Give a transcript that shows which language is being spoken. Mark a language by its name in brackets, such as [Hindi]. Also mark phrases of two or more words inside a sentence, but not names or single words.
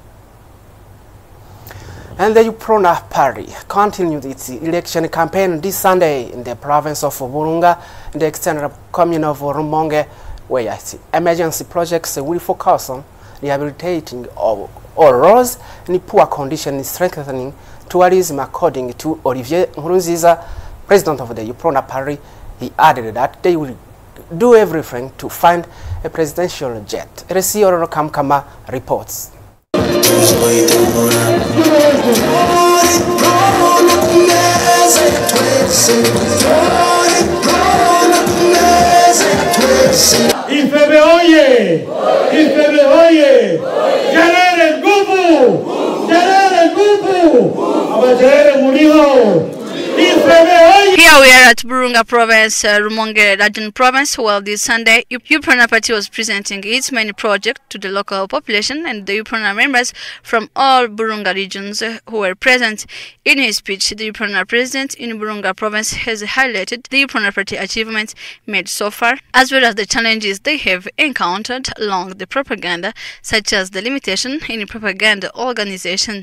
[English] And the UPRONA Party continued its election campaign this Sunday in the province of Burunga, in the extended commune of Rumonge, where its emergency projects will focus on rehabilitating all roads in poor condition, strengthening tourism, according to Olivier Nkurunziza, president of the UPRONA Party. He added that they will do everything to find a presidential jet. RC Ororo Kamkama reports. [Rundi] Ifebe oye! Ifebe oye! Jarere nguvu! Jarere nguvu! Abajarere muriho! [English] Here we are at Burunga Province, Rumonge Region Province, where this Sunday UPRONA Party was presenting its main project to the local population and the UPRONA members from all Burunga regions who were present. In his speech, the UPRONA president in Burunga Province has highlighted the UPRONA Party achievements made so far, as well as the challenges they have encountered along the propaganda, such as the limitation in propaganda organization.